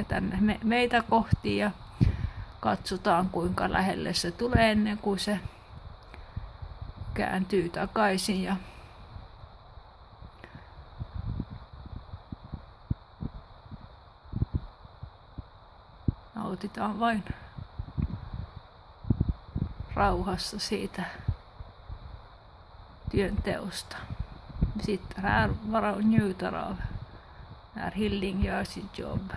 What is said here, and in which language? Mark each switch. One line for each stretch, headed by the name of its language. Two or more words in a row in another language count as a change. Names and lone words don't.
Finnish: tänne meitä kohti ja katsotaan kuinka lähelle se tulee ennen kuin se kääntyy takaisin ja nautitaan vain rauhassa siitä työnteosta.
Swedish: Sitter här bara och njuter av när Hilding gör sitt jobb.